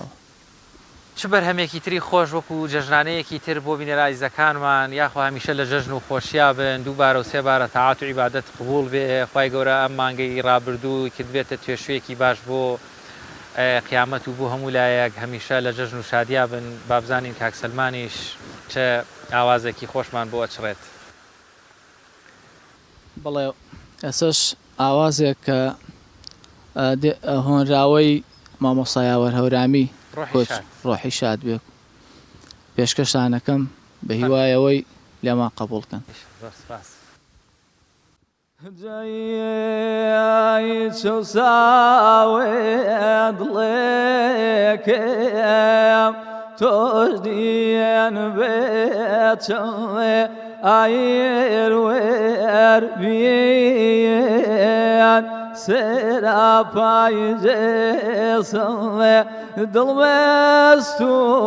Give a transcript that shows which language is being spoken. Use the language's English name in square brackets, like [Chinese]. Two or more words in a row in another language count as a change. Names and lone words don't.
[Central Kurdish] چ بەرهەمێکی تری خۆش وەکو جەژنانەیەکی تر بۆ بینەرایزەکانمان یاخوا هەمیشە لە جەژن و خۆشیا بن دووبارە و سێبارە تەعات و عیبادەت قبوڵ بێ خوای گەورە ئەم مانگەی ڕابردوو کردبێتە توێشوێکی باش بۆ قیامەت و بۆ هەموو لایەک هەمیشە لە جەژن و شادیا بن بابزانین کاک سەلمانیش چه ئاوازێکی خۆشمان بۆ ئەچڕێت بەڵێ ئەسەش ئاوازێک کە هۆنراوەی مامۆسایاوەر هەورامی ڕۆحی شاد بێ پێشکەشانەکەم بە هیوایەوەی لێما قبولکەن [Gurani] جایی چو ساوێ دڵێکم تۆش دیێن بێچەڵێ ئایر وێر بێن سراپای جسم دڵمەست و